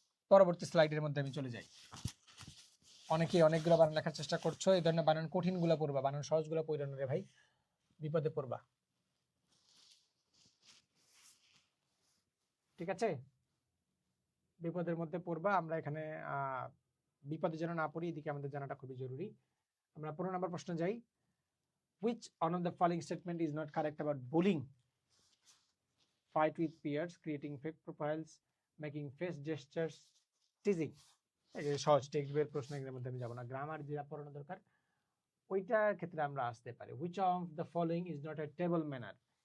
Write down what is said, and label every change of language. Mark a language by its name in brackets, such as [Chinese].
[Bangla] পরবর্তী স্লাইডের মধ্যে আমি চলে যাই। অনেকেই অনেকগুলো বানান লেখার চেষ্টা করছো, এই ধরনের বানান কঠিনগুলো পড়বা, বানান সহজগুলো পড়ো না রে ভাই, বিপদে পড়বা। ঠিক আছে, বিপদের মধ্যে পড়বা। আমরা এখানে বিপদে যেন না পড়ি, এদিকে আমাদের জানাটা খুবই জরুরি। আমরা 15 নম্বর প্রশ্ন যাই। [English] Which one of the following statement is not correct about bullying? Fight with peers, creating fake profiles, making face gestures, teasing. [Bangla] এই সহজ টেক্সট বইয়ের প্রশ্ন, এর মধ্যে আমি যাব না। গ্রামার যেটা পড়ানো দরকার ওইটার ক্ষেত্রে আমরা আসতে পারি। [English] Which of the following is not a table manner?